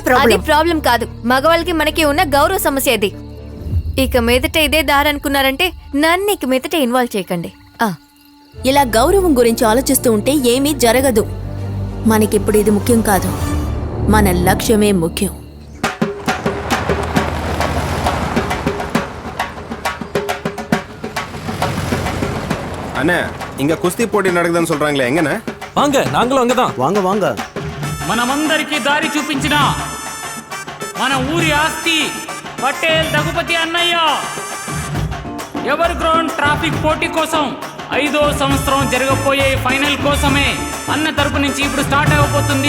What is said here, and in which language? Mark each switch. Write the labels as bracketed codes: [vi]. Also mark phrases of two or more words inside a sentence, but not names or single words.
[te] ప్రాబ్లం కాదు, మగవాళ్ళకి మనకి ఉన్న గౌరవ సమస్య ఇది. ఇక మీదట ఇదే దారి అనుకున్నారంటే నన్ను ఇక మీదట ఇన్వాల్వ్ చేయకండి. ఇలా గౌరవం గురించి ఆలోచిస్తూ ఉంటే ఏమీ జరగదు. మనకిప్పుడు ఇది ముఖ్యం కాదు, మన లక్ష్యమే ముఖ్యం. [ta] அண்ணே, இங்க குஸ்தி போட்டி நடக்குதுன்னு சொல்றாங்களே, எங்கண்ணே? வாங்க, நாங்களும் அங்கதான். வாங்க வாங்க. [te] మనమందరికి దారి చూపించిన మన ఊరి ఆస్తి పటేల్ దగుపతి అన్నయ్య ఎవర్ గ్రౌండ్ ట్రాఫిక్ పోటీ కోసం 5వ సంవత్సరం జరగబోయే ఫైనల్ కోసమే అన్న తరపు నుంచి ఇప్పుడు స్టార్ట్ అవబోతుంది.